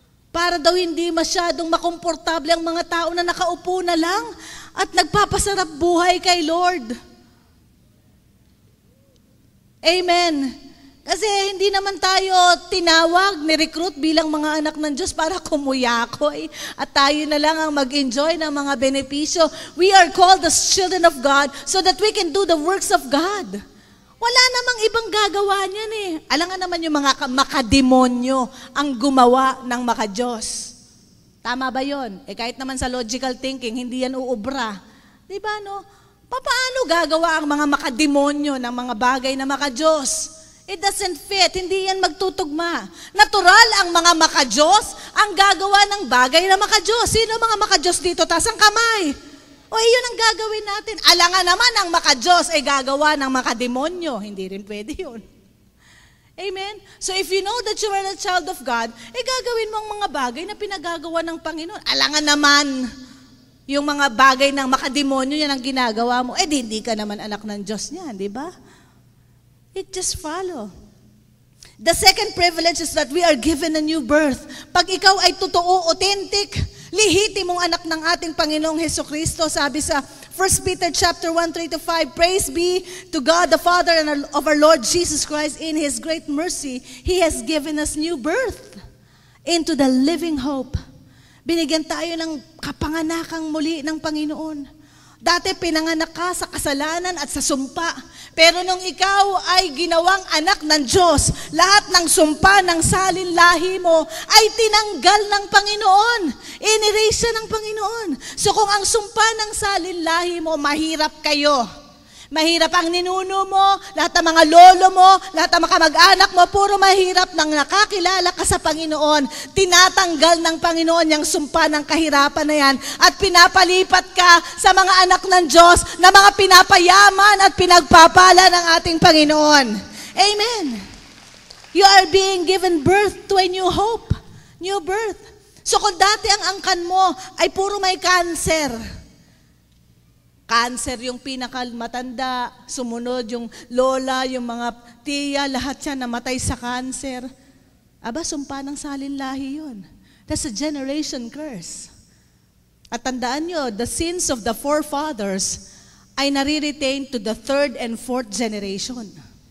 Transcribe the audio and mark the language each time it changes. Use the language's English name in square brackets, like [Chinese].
[Filipino] Para daw hindi masyadong makomportable ang mga tao na nakaupo na lang at nagpapasarap buhay kay Lord. Amen. Kasi hindi naman tayo tinawag, ni-recruit bilang mga anak ng Diyos para kumuyakoy at tayo na lang ang mag-enjoy ng mga benepisyo. [English] We are called as children of God so that we can do the works of God. [Filipino] Wala namang ibang gagawa niyan eh. Alangan naman yung mga makademonyo ang gumawa ng makadiyos. Tama ba yun? Kahit naman sa logical thinking, hindi yan uubra. Diba no? Paano gagawa ang mga makademonyo ng mga bagay na makadiyos? [English] It doesn't fit. [Filipino] Hindi yan magtutugma. Natural ang mga makadiyos ang gagawa ng bagay na makadiyos. Sino mga makadiyos dito? Taas ang kamay. Yun ang gagawin natin. Alangan naman ang makadiyos ay gagawa ng makademonyo. Hindi rin pwede yun. Amen? [English] So if you know that you are a child of God, [Filipino] gagawin mo ang mga bagay na pinagagawa ng Panginoon. Alangan naman yung mga bagay ng makademonyo yan ang ginagawa mo. Hindi ka naman anak ng Diyos niyan, di ba? [English] It just follow. The second privilege is that we are given a new birth. [Filipino] Pag ikaw ay totoo, authentic, lihitimong anak ng ating Panginoong Hesukristo, sabi sa 1 Peter chapter 1:3-5, [English] praise be to God the Father and of our Lord Jesus Christ. In His great mercy, He has given us new birth into the living hope. [Filipino] Binigyan tayo ng kapanganakang muli ng Panginoon. Dati pinanganak ka sa kasalanan at sa sumpa. Pero nung ikaw ay ginawang anak ng Diyos, lahat ng sumpa ng salinlahi mo ay tinanggal ng Panginoon. Inerase siya ng Panginoon. So kung ang sumpa ng salinlahi mo, mahirap kayo. Mahirap ang ninuno mo, lahat ng mga lolo mo, lahat ng mga kamag-anak mo, puro mahirap nang nakakilala ka sa Panginoon. Tinatanggal ng Panginoon yung sumpa ng kahirapan na yan at pinapalipat ka sa mga anak ng Diyos na mga pinapayaman at pinagpapala ng ating Panginoon. Amen. [English] You are being given birth to a new hope, new birth. [Filipino] So kung dati ang angkan mo ay puro may cancer, cancer yung pinakamatanda, sumunod yung lola, yung mga tiya, lahat siya namatay sa cancer. Aba, sumpa ng salinlahi yun. [English] That's a generation curse. [Filipino] At tandaan nyo, [English] the sins of the forefathers ay nare-retain to the third and fourth generation.